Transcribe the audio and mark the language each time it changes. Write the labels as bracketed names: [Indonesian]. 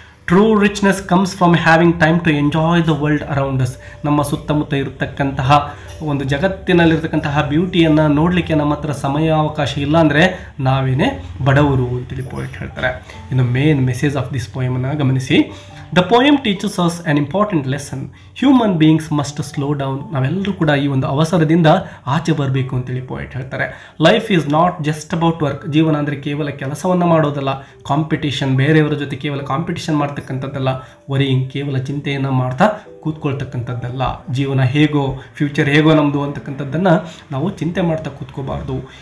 [English] True richness comes from having time to enjoy the world around us. [Kannada] ನಮ್ಮ ಸುತ್ತಮುತ್ತ ಇರತಕ್ಕಂತಹ ಒಂದು ಜಗತ್ತಿನಲ್ಲಿರ್ತಕ್ಕಂತಹ ಬ್ಯೂಟಿಯನ್ನು ನೋಡಲಿಕ್ಕೆ ನಮ್ಮ ಹತ್ರ ಸಮಯಾವಕಾಶ ಇಲ್ಲ ಅಂದರೆ ನಾವೇನೇ ಬಡವರು ಅಂತೇಳಿ ಪೋಯೆಟ್ ಹೇಳ್ತಾರೆ. ಇನ್ನು [English] main message of this ಪೋಯಮನ್ನು [Kannada] ಗಮನಿಸಿ. [English] The poem teaches us an important lesson. Human beings must slow down. [Kannada] ನಾವೆಲ್ಲರೂ ಕೂಡ ಈ ಒಂದು ಅವಸರದಿಂದ ಆಚೆ ಬರಬೇಕು ಅಂತೇಳಿ ಪೋಯೆಟ್ ಹೇಳ್ತಾರೆ. [English] Life is not just about work. [Kannada] ಜೀವನ ಅಂದರೆ ಕೇವಲ ಕೆಲಸವನ್ನು ಮಾಡೋದಲ್ಲ, ಕಾಂಪಿಟೇಷನ್, ಬೇರೆಯವರ ಜೊತೆ ಕೇವಲ ಕಾಂಪಿಟೇಷನ್ ಮಾಡ್ತಕ್ಕಂಥದ್ದಲ್ಲ, ವರಿಯಿಂಗ್, ಕೇವಲ ಚಿಂತೆಯನ್ನು ಮಾಡ್ತಾ ಕೂತ್ಕೊಳ್ತಕ್ಕಂಥದ್ದಲ್ಲ. ಜೀವನ ಹೇಗೋ, ಫ್ಯೂಚರ್ ಹೇಗೋ ನಮ್ಮದು ಅಂತಕ್ಕಂಥದ್ದನ್ನು ನಾವು ಚಿಂತೆ ಮಾಡ್ತಾ ಕೂತ್ಕೋಬಾರ್ದು.